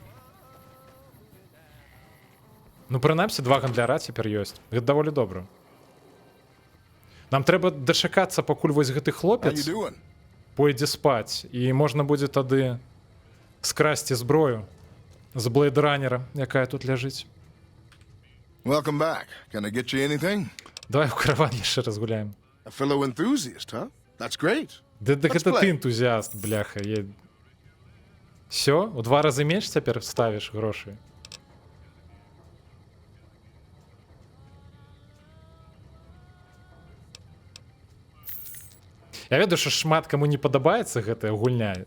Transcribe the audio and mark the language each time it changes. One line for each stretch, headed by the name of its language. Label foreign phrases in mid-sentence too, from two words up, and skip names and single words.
Belarusian: Ну, прынамсі, два гандляра цяпер ёсць. Гэта даволі добра. Нам трэба дачакацца, пакуль вось гэты хлопец пойдзе спаць, і можна будзе тады скрасці зброю з блейдранера, якая тут ляжыць.
English: Welcome back. Can I get you anything?
Belarusian: Давай у караван яшчэ раз гуляем.
English: A fellow enthusiast, huh? That's great.
Belarusian: Да гэта ты энтузіаст, бляха.
Russian: Всё?
Belarusian: У 2 разы менш цяпер ставіш грошы? Я ведаю, што шмат каму не падабаецца гэтая гульня.